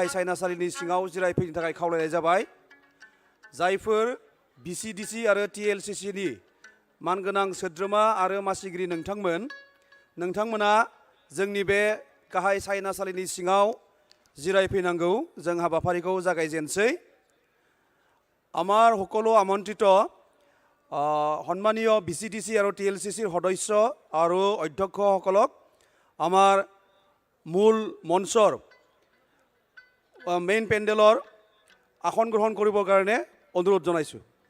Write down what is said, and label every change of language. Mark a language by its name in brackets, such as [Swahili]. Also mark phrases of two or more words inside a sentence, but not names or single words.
[Bodo] सायनासालिनि सिङाव जिरायफैनो थाखाय खावलायनाय जाबाय जायफोर BCDC आरो TLCCनि मानगोनां सोद्रोमा आरो मासिगिरि नोंथांमोना जोंनि बे गाहाय सायनासालिनि सिङाव जिरायफैनांगौ जों हाबाफारिखौ जागायजेनसै [Assamese] আমাৰ সকলো আমন্ত্ৰিত সন্মানীয় BCDC আৰু TLCCৰ সদস্য আৰু অধ্যক্ষসকলক আমাৰ মূল মঞ্চৰ মেইন পেণ্ডেলৰ আসন গ্ৰহণ কৰিবৰ কাৰণে অনুৰোধ জনাইছোঁ